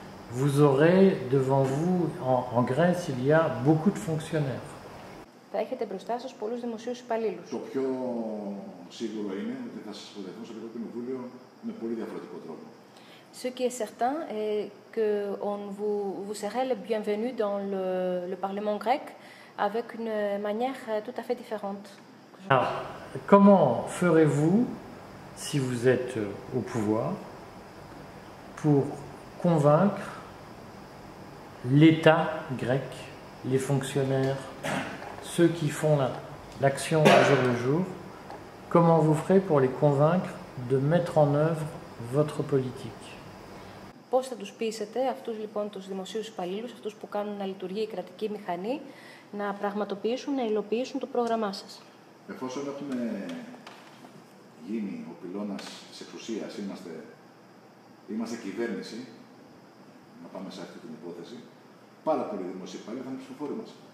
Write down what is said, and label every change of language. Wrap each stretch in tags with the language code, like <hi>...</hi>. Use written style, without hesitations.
<fr>Vous aurez devant vous, en Grèce, il y a beaucoup de fonctionnaires.</fr> <el>Θα έχετε μπροστά σας πολλούς δημοσίους υπαλλήλους. Το πιο σίγουρο είναι ότι θα σας υποδεχθούν στο Ελληνικό Κοινοβούλιο με πολύ διαφορετικό τρόπο.</el> <fr>Ce qui est certain est que vous serez le bienvenu dans le Parlement grec avec une manière tout à fait différente. Alors, comment ferez-vous, si vous êtes au pouvoir, pour convaincre l'État grec, les fonctionnaires, ceux qui font l'action au jour le jour, comment vous ferez pour les convaincre de mettre en œuvre votre politique?</fr> <el>Πώς θα τους πείσετε αυτούς λοιπόν τους δημοσίους υπαλλήλους, αυτούς που κάνουν να λειτουργεί η κρατική μηχανή, να πραγματοποιήσουν, να υλοποιήσουν το πρόγραμμά σας? Εφόσον έχουμε γίνει ο πυλώνας της εξουσίας, είμαστε κυβέρνηση, να πάμε σε αυτή την υπόθεση, πάρα πολλοί δημοσίοι υπαλλήλοι θα είναι ψηφοφόροι μας.</el>